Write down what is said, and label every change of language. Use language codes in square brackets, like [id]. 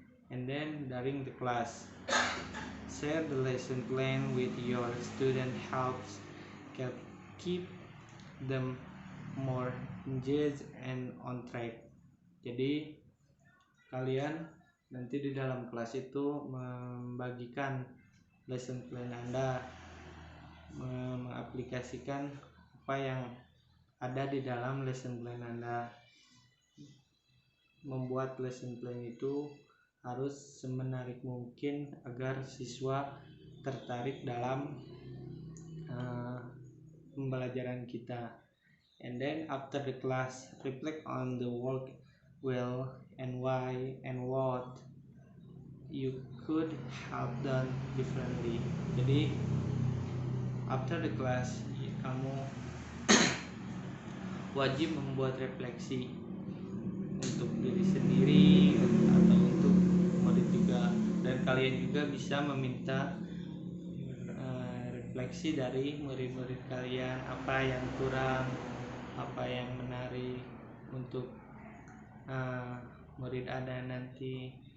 [en] And then during the class, share the lesson plan with your student helps keep them more engaged and on track. [id] Jadi kalian nanti di dalam kelas itu membagikan lesson plan Anda, mengaplikasikan apa yang ada di dalam lesson plan Anda. Membuat lesson plan itu harus semenarik mungkin agar siswa tertarik dalam pembelajaran kita. [en] And then after the class, reflect on the work well and why and what you could have done differently. [id] Jadi [en] after the class, [id] kamu wajib membuat refleksi untuk diri sendiri atau untuk murid juga, dan kalian juga bisa meminta refleksi dari murid-murid kalian, apa yang kurang, apa yang menarik untuk murid Anda nanti.